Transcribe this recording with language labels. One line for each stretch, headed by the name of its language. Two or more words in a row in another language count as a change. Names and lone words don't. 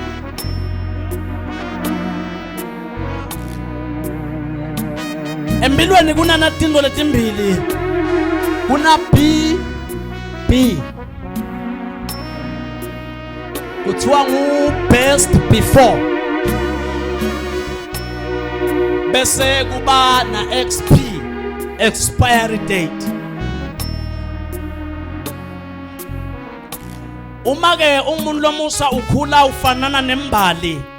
Swati: Empilweni kunana tinto letimbili kuna B kuthiwa ngu
English: best before
Swati: bese kuba na XP
English: expiry date.
Swati: Uma ke umuntu lomusa ukhula ufanana nembali.